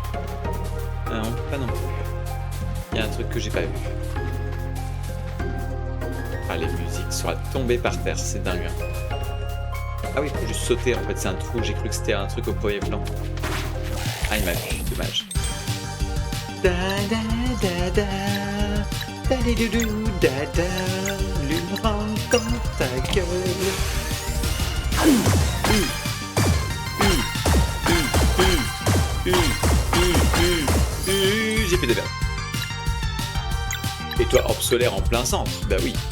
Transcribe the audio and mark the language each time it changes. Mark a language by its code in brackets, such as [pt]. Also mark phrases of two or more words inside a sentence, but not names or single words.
[fr] Non, pas non plus. Il y a un truc que j'ai pas vu. Ah, les musiques sont à tomber par terre, c'est dingue. Hein. Ah oui, il faut juste sauter en fait, c'est un trou, j'ai cru que c'était un truc au premier plan. Ah, il m'a vu, dommage. Da da da da, da di du du da da, l'une rencontre ta gueule. J'ai fait des verres. Et toi, orbe solaire en plein centre, bah oui.